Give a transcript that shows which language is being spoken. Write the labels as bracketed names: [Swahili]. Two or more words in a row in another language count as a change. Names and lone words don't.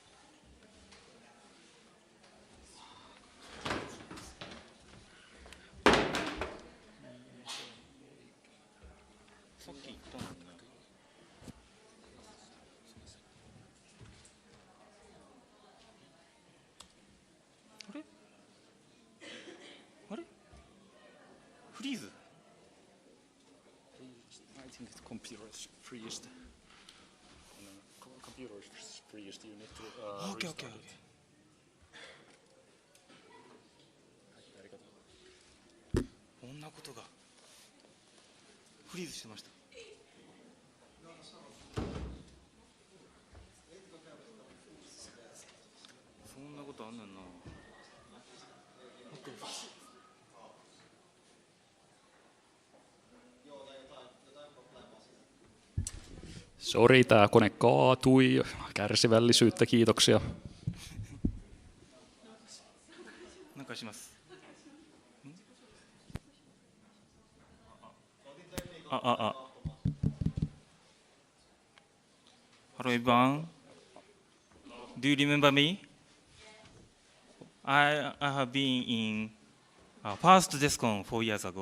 [Japanese] さっき言ったんだけど。Freeze. [English] I think it's computer freezed. Computer freezed, you need to Okay, restart okay, it. okay. [Japanese] ありがとう。こんなことがフリーズしてました。そんなことあんねんな。 [Finnish] Sori, tää kone kaatui. Kärsivällisyyttä, kiitoksia. [Japanese] なんかします。 [English] Hello everyone. Do you remember me? I have been in first Desucon 4 years ago.